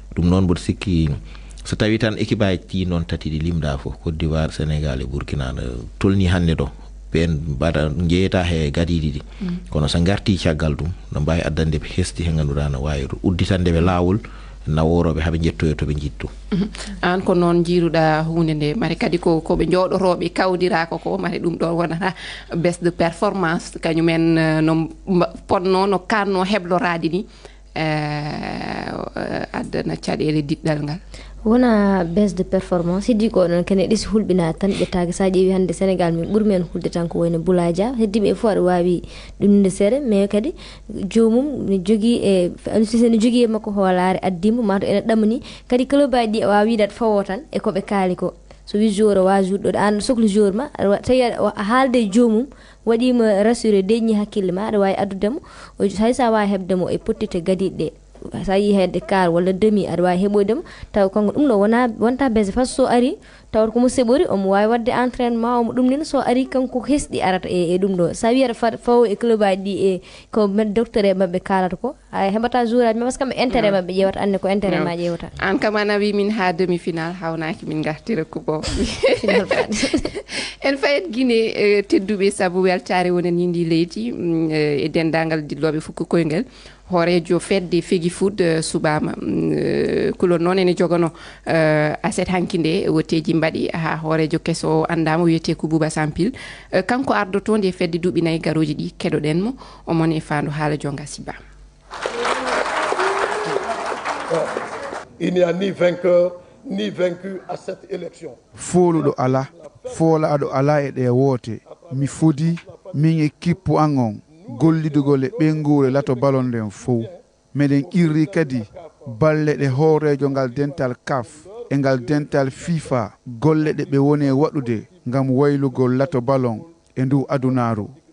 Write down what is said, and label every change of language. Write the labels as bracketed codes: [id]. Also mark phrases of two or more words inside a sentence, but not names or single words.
[ff] Ɗum noon mboɗo sikki so tawi tan équipe aji ɗi noon tati ɗi limɗa fof, Côte d'Ivoire, Sénégal e Burkina, no tolni hande ɗo, ɓen mbaɗa jeeyata he gadiɗi ɗi. Mm. Kono so garti caggal ɗum, no mbawi addande ɓe hesti he ganduɗa no wawi udditande ɓe lawol naworoɓe haaɓe jettoyo to ɓe jittu. Mhm. An ko noon jiiruɗa hunde nde, mare kadi ko, ko ɓe jooɗotoɓe kawdirako ko, mare ɗum ɗon wonata [fr] baisse de performance, [ff] kañumen, eh, no mba-, ponno, no kanno heblorade ni, eh, eh, addana caɗele diɗɗal ngal. Wona [fr] baisse de performance, [ff] heddi ko noon kene ɗisi hulɓina tan ƴettaki. Sa ƴeewi hande Sénégal min ɓuuri men hulde tan ko wayno Boulaye Dia, heddi ɓe fof aɗa wawi ɗum nde seeɗa, mais kadi jomum ne jogui e, Aliou Cissé ne jogui e makko hoolare addimo, ma to ene ɗamani. Kadi club aji ɗi a wawi wiide aɗa fawo tan e koɓe kaali ko. So wi joueur o wawi jouɗɗo, an sohli joueur ma, aɗa wa-, tawi aɗa wa-, a haalde e jomum, waɗima rassuré, deñi hakkille ma, aɗa wawi addudemo. O, hay sa wawi hebdemo e pottite gadiɗe ɗe. Sa yi hedde quart walla demi, aɗa wawi heɓoydemo, taw kanko ɗum ɗo wona, wonta baisse, [fr] par ce [ff] so ari, tawat komo seɓori, omo wawi wadde entraînement, omo ɗum nin, so ari kanko hesɗi arata e, e ɗum ɗo. Sa wi aɗa fa-, fawo e club aji ɗi e ko med-, docteur e mabɓe kalata ko, a heɓata joueur aji, [fr] mais parce que [ff] kamɓe intérêt Mm. mabɓe ƴewata, anne ko intérêt Mm. ma ƴewata. An kam ana wi min ha [fr] demi final [ff] hawnaki min gartira coupe o. Final final. En fayit Guinée, eh, tedduɓe, saabu weltare wonen yindi leydi, mm, eh, e dendagal dilloɓe fukko koyngel. Hoorejo fedde Fegi Food, eh, subama, mm, eh, kulon noon ene jogano, eh, aset hanki nde, woteji mbaɗi ha hoorejo keso o andama, wiyete ko Bouba Sampil. Eh, kanko ardoto nde fedde duuɓi nayyi garoji ɗi, keɗoɗen mo, omon e fandu haala jonga Siba. [fr] Il n'y a ni vainqueur, ni vaincu à cette élection. [ff] Foluɗo ala, folaɗo ala e ɗe woote. Mi fodi, min e kippu an on, gollidugol e ɓengure lato balon nden fof. Meɗen irri kadi balle ɗe hoorejo ngal dental caf e ngal dental fifa, golle ɗe ɓe woni e waɗude ngam waylugol lato balon e ndu adunaru.